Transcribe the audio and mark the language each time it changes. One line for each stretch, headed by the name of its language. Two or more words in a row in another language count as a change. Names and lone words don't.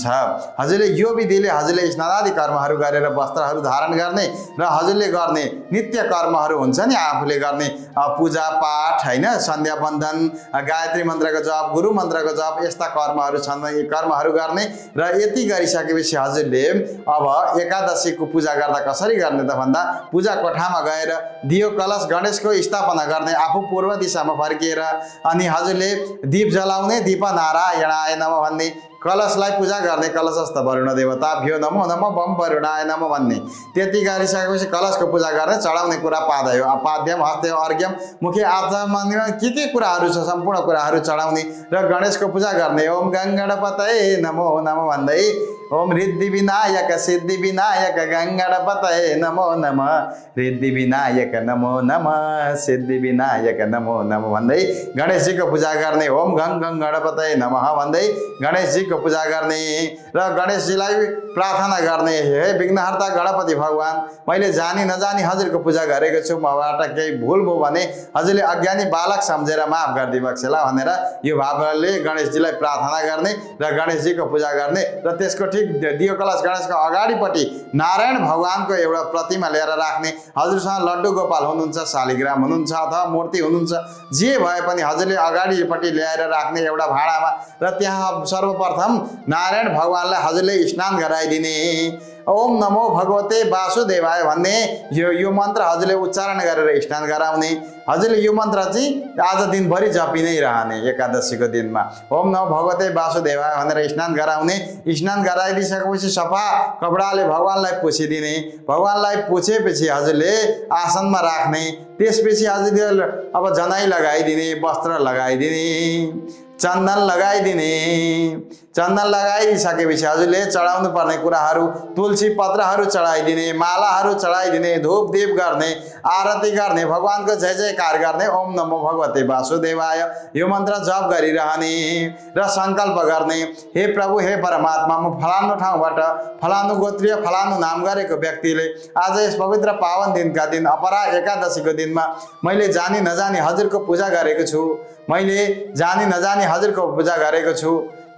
Nepali: हजुरले यो विधिले हजुरले स्नानादि कर्महरू गरेर वस्त्रहरू धारण गर्ने र हजुरले गर्ने नित्य कर्महरू हुन्छ नि, आफूले गर्ने पूजा पाठ हैन, सन्ध्या बन्दन, गायत्री मन्त्रको जप, गुरु मन्त्रको जप, यस्ता कर्महरू छन् यी कर्महरू गर्ने। र यति गरिसकेपछि हजुरले अब एकादशीको पूजा गर्दा कसरी गर्ने त भन्दा पूजा कोठामा गएर दियो कलश गणेशको स्थापना गर्ने, आफू पूर्व दिशामा फर्किएर अनि हजुरले दीप जलाउने,
Sanskrit: दीप नारायणाय नमः
Nepali: भन्ने, कलशलाई पूजा गर्ने,
Sanskrit: कलशस्थ वरुण देवताभ्यो नमो नमः बम वरुणाय नमः भन्ने।
Nepali: त्यति गरिसकेपछि कलशको पूजा गर्ने, चढाउने कुरा
Sanskrit: पादयो पाद्यम हस्ते अर्घ्यम मुखे आचमनमा
Nepali: के कुराहरू छ सम्पूर्ण कुराहरू चढाउने र गणेशको पूजा गर्ने।
Sanskrit: ओम गङ्गणपतये नमो नमः भन्दै ओम रिद्धि विनायक सिद्धि विनायक गङ्गणपतये नमो नमः, रिद्धि विनायक नमो नमः, सिद्धि विनायक नमो नमः
Nepali: भन्दै गणेशजीको पूजा गर्ने।
Sanskrit: ओम गङ गणपतये नमः
Nepali: भन्दै गणेशजीको पूजा गर्ने र गणेशजीलाई प्रार्थना गर्ने। हे विघ्नहर्ता गणपति भगवान, मैले जानी नजानी हजुरको पूजा गरेको छु, मबाट केही भुल भयो भने हजुरले अज्ञानी बालक सम्झेर माफ गरिदिबक्सेला भनेर यो भावले गणेशजीलाई प्रार्थना गर्ने र गणेशजीको पूजा गर्ने। र त्यसको दियो कलश गणेशको अगाडिपट्टि नारायण भगवानको एउटा प्रतिमा लिएर राख्ने। हजुरसँग लड्डु गोपाल हुनुहुन्छ, शालिग्राम हुनुहुन्छ अथवा मूर्ति हुनुहुन्छ, जे भए पनि हजुरले अगाडिपट्टि ल्याएर राख्ने एउटा भाँडामा। र त्यहाँ सर्वप्रथम नारायण भगवानलाई हजुरले स्नान गराइदिने।
Sanskrit: ओम नमो भगवते वासुदेवाय
Nepali: भन्ने यो मन्त्र हजुरले उच्चारण गरेर स्नान गराउने। हजुरले यो मन्त्र चाहिँ आज दिनभरि जपि नै रहने। एकादशीको दिनमा
Sanskrit: ओम नमो भगवते वासुदेवाय
Nepali: भनेर स्नान गराउने। स्नान गराइदिसकेपछि सफा कपडाले भगवानलाई पुछिदिने। भगवानलाई पुछेपछि हजुरले आसनमा राख्ने। त्यसपछि हजुरले अब जनाई लगाइदिने, वस्त्र लगाइदिने, चन्दन लगाइदिने। चन्दन लगाइदिसकेपछि हजुरले चढाउनु पर्ने कुराहरू तुलसी पत्रहरू चढाइदिने, मालाहरू चढाइदिने, धूप दीप गर्ने, आरती गर्ने, भगवानको जय जयकार गर्ने।
Sanskrit: ओम नमो भगवते वासुदेवाय
Nepali: यो मन्त्र जप गरिरहने र सङ्कल्प गर्ने। हे प्रभु, हे परमात्मा, म फलानु ठाउँबाट फलानु गोत्रीय फलानु नाम गरेको व्यक्तिले आज यस पवित्र पावन दिनका दिन अपरा एकादशीको दिनमा मैले जानी नजानी हजुरको पूजा गरेको छु, मैले जानी नजानी हजुरको पूजा गरेको छु।